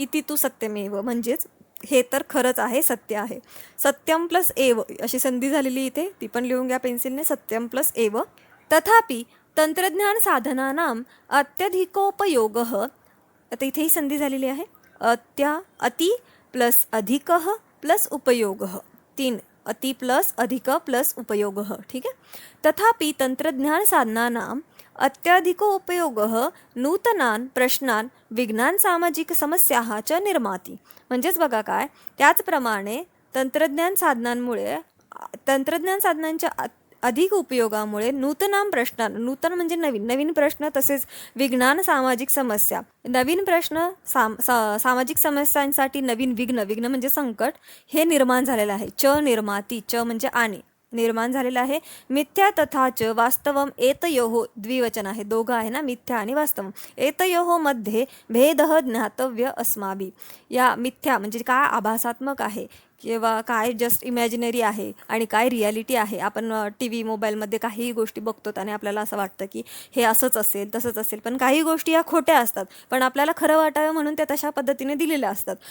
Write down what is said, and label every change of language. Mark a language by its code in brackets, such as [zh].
[sa] इति तु सत्यमेव [mr] म्हणजेच हे तर खरंच आहे, सत्य आहे. सत्यम प्लस एव अशी संधी झालेली इथे, ती पण लिहून घ्या पेन्सिलने. सत्यम प्लस एव. [sa] तथापि तंत्रज्ञान साधनानां अत्यधिकोपयोगः, [mr] आता इथेही संधी झालेली आहे. [sa] अति प्लस अधिकः प्लस उपयोगः, 3 अति प्लस अधिक प्लस उपयोगः. [mr] ठीक आहे. [sa] तथापि तंत्रज्ञान साधनानां अत्यधिकोपयोगः नूतनान् प्रश्नान् विज्ञान सामाजिक समस्याः च निर्माति. [mr] म्हणजेच बघा काय, त्याचप्रमाणे तंत्रज्ञान साधनांच्या अधिक उपयोगामुळे नूतनां प्रश्नां, नूतन म्हणजे नवीन, नवीन प्रश्न, तसेच विज्ञान सामाजिक समस्या, नवीन प्रश्न, सामाजिक समस्यांसाठी नवीन विघ्न, विघ्न म्हणजे संकट, हे निर्माण झालेलं आहे. च निर्माती, च म्हणजे आणि, निर्माण झालेलं आहे. [sa] मिथ्या तथा च वास्तवम एतयोः, [mr] द्विवचन आहे, दोघं आहे ना, मिथ्या आणि वास्तवम. [sa] एतयोः मध्ये भेदः ज्ञातव्य अस्माभिः. [mr] या मिथ्या म्हणजे काय आभासात्मक आहे किंवा काय जस्ट इमॅजिनरी आहे आणि काय रियालिटी आहे. आपण टी व्ही मोबाईलमध्ये काही गोष्टी बघतो आणि आपल्याला असं वाटतं की हे असंच असेल तसंच असेल, पण काही गोष्टी या खोट्या असतात, पण आपल्याला खरं वाटावं म्हणून त्या तशा पद्धतीने दिलेल्या असतात.